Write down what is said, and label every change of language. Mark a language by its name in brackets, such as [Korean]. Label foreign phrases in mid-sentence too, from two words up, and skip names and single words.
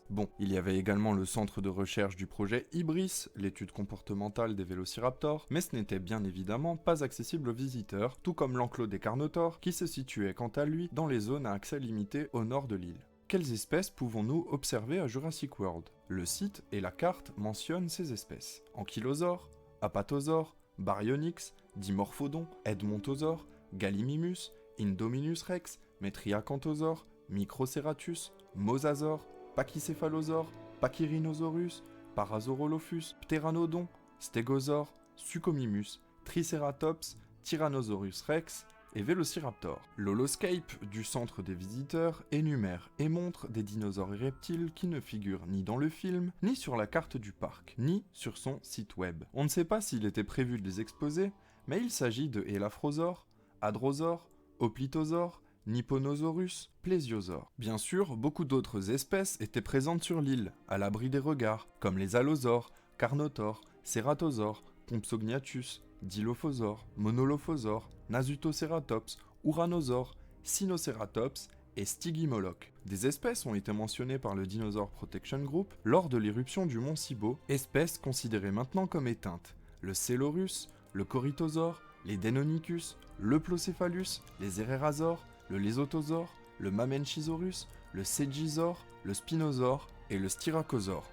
[French] Bon, il y avait également le centre de recherche du projet Ibris, l'étude comportementale des vélociraptors, mais ce n'était bien évidemment pas accessible aux visiteurs, tout comme l'enclos des Carnotaures qui se situait quant à lui dans les zones à accès limité au nord de l'île. Quelles espèces pouvons-nous observer à Jurassic World? Le site et la carte mentionnent ces espèces. Ankylosaures, Apatosaures, Baryonyx, Dimorphodon, Edmontosaures, Gallimimus, Indominus Rex, Metriacanthosaure, Microceratus, Mosasaure, Pachycéphalosaure, Pachyrhinosaurus, Parasaurolophus, Pteranodon, Stégosaure, Suchomimus, Triceratops, Tyrannosaurus Rex, et Vélociraptor. L'holoscape du centre des visiteurs énumère et montre des dinosaures et reptiles qui ne figurent ni dans le film, ni sur la carte du parc, ni sur son site web. On ne sait pas s'il était prévu de les exposer, mais il s'agit de Elaphrosaure, Hadrosaure, Hoplitosaure, Nipponosaurus, Plésiosaure. Bien sûr, beaucoup d'autres espèces étaient présentes sur l'île, à l'abri des regards, comme les allosaures, Carnotaures, Ceratosaures, Compsognathus, Dilophosaure, Monolophosaure, Nasutoceratops, Uranosaure, Sinoceratops et Stygimoloch. Des espèces ont été mentionnées par le Dinosaur Protection Group lors de l'éruption du mont Cibo, espèces considérées maintenant comme éteintes. Le Célorus, le Corythosaure, les Deinonychus, le Plocéphalus, les Herrerasaures, le Lesothosaure, le Mamenchisaurus, le Segisaure, le Spinosaure et le Styracosaure.